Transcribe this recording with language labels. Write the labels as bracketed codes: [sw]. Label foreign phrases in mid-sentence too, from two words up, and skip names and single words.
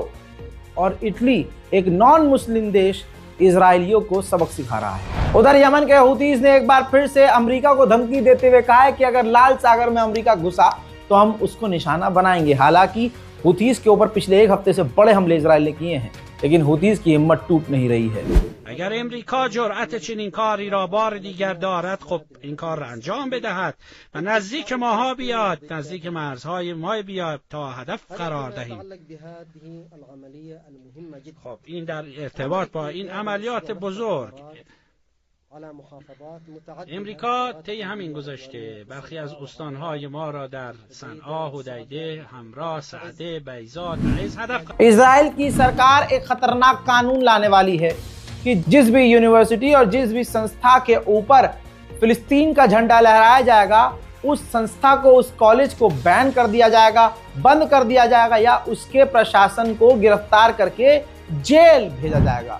[hi] और इटली एक [en] non Muslim [hi] देश इजरायलियों को सबक सिखा रहा है। उधर यमन के हुतीज ने एक बार फिर से अमेरिका को धमकी देते हुए कहा है कि अगर लाल सागर में अमेरिका घुसा तो हम उसको निशाना बनाएंगे। हालांकि हुतीज के ऊपर पिछले एक हफ्ते से बड़े हमले इजराइल ने किए हैं, लेकिन हुतीज की हिम्मत टूट नहीं रही है। [fa] اگر امریکا جرأت چنین کاری را بار دیگر دارد، خب این کار را انجام بدهد و نزدیک ماها بیاد، نزدیک مرزهای ما بیاد تا هدف قرار دهیم. خب این در ارتباط با این عملیات بزرگ امریکا طی همین گذشته برخی از استانهای ما را در صنعا، حدیده، همراه، سعده، بیضا، تعز هدف [hi] इजराइल की सरकार एक खतरनाक कानून लाने वाली है कि जिस भी यूनिवर्सिटी और जिस भी संस्था के ऊपर फिलिस्तीन का झंडा लहराया जाएगा, उस संस्था को, उस कॉलेज को बैन कर दिया जाएगा, बंद कर दिया जाएगा या उसके प्रशासन को गिरफ्तार करके जेल भेजा जाएगा।